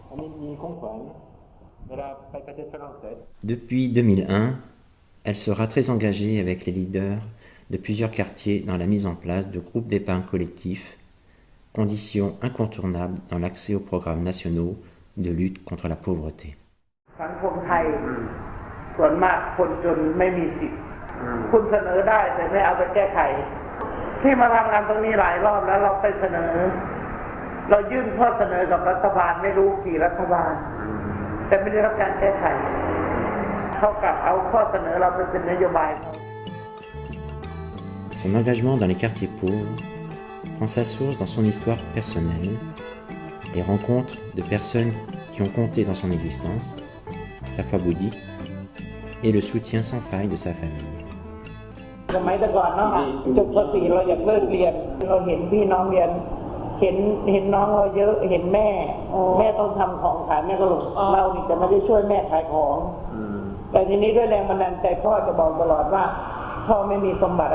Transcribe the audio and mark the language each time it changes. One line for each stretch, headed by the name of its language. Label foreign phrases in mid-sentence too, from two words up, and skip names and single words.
French: Depuis 2001, elle sera très engagée avec les leaders de plusieurs quartiers dans la mise en place de groupes d'épargne collectifs, condition incontournable dans l'accès aux programmes nationaux de lutte contre la pauvreté.
Thai: สังคมไทยส่วนมากคนจนไม่มีสิทธิ์คุณเสนอได้แต่ไม่เอาไปแก้ไขที่มาทำงานตรงนี้หลายรอบแล้วเราไปเสนอเรายื่นข้อเสนอกับรัฐบาลไม่รู้กี่รัฐบาลแต่ไม่ได้รับการแก้ไขเท่ากับเอาข้อเสนอเราไปเป็นนโยบาย
French: Son engagement dans les quartiers pauvres prend sa source dans son histoire personnelle, les rencontres de personnes qui ont compté dans son existence, sa foi bouddhique et le soutien sans faille de sa famille.
Thai: สมัยแต่ก่อนเนาะจบป .4 เราอยากเลิกเรียนเราเห็นพี่น้องเรียนเห็นน้องเราเยอะเห็นแม่ต้องทำของขายแม่ก็หลงเรานี่จะไม่ได้ช่วยแม่ขายของแต่ทีนี้ด้วยแรงบันดาลใจพ่อจะบอกตลอดว่าพ่อไม่มีสมบัติ